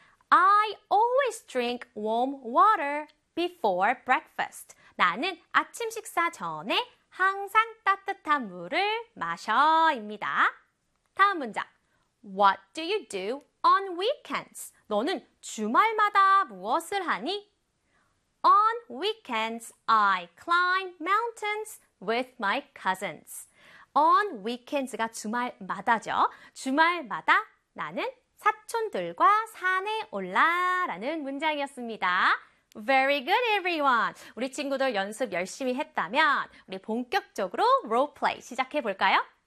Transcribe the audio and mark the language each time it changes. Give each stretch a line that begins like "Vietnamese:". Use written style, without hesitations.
English: I always drink warm water before breakfast.
Korean: 나는 아침 식사 전에 항상 따뜻한 물을 마셔입니다. 다음 문장.
English: What do you do on weekends?
Korean: 너는 주말마다 무엇을 하니?
English: On weekends, I climb mountains with my cousins. On weekends
Korean: 가 주말마다죠. 주말마다 나는 사촌들과 산에 올라라는 문장이었습니다.
English: Very good, everyone.
Korean: 우리 친구들 연습 열심히 했다면 우리 본격적으로 roleplay 시작해 볼까요?